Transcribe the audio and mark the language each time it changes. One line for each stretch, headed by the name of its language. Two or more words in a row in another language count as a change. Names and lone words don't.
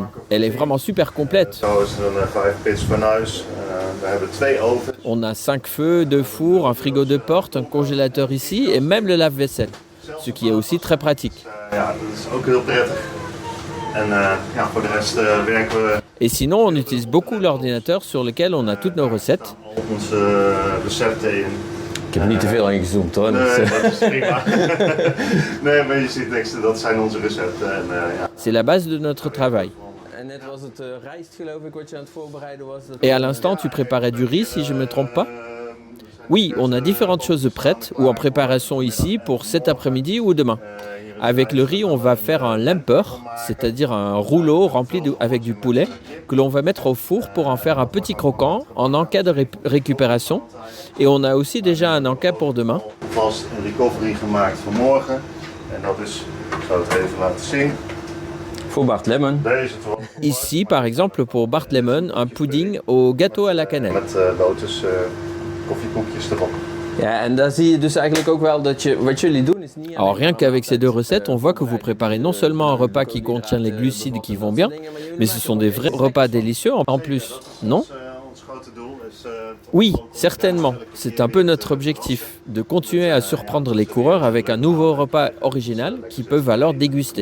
French: Elle est vraiment super complète. On a 5 feux, 2 fours, un frigo de porte, un congélateur ici et même le lave-vaisselle, ce qui est aussi très pratique. Et sinon, on utilise beaucoup l'ordinateur sur lequel on a toutes nos recettes.
Dutch: Ik heb niet te veel ingezoomd hoor. Nee, dat is prima. Nee, maar je ziet niks, dat zijn onze recepten.
French: C'est la base de notre travail. Et à l'instant, tu préparais du riz, si je ne me trompe pas? Oui, on a différentes choses prêtes ou en préparation ici pour cet après-midi ou demain. Avec le riz, on va faire un lemper, c'est-à-dire un rouleau rempli avec du poulet que l'on va mettre au four pour en faire un petit croquant en encas de récupération. Et on a aussi déjà un encas pour demain.
Dutch: Voor Bart Lemon.
French: Ici, par exemple, pour Bart Lemon, un pudding au gâteau à la cannelle.
Dutch: Ja, en daar zie je dus eigenlijk ook wel dat wat jullie doen is niet.
French: Alors rien qu'avec ces deux recettes, on voit que vous préparez non seulement un repas qui contient les glucides qui vont bien, mais ce sont des vrais repas délicieux en plus, non? Oui, certainement. C'est un peu notre objectif, de continuer à surprendre les coureurs avec un nouveau repas original qu'ils peuvent alors déguster.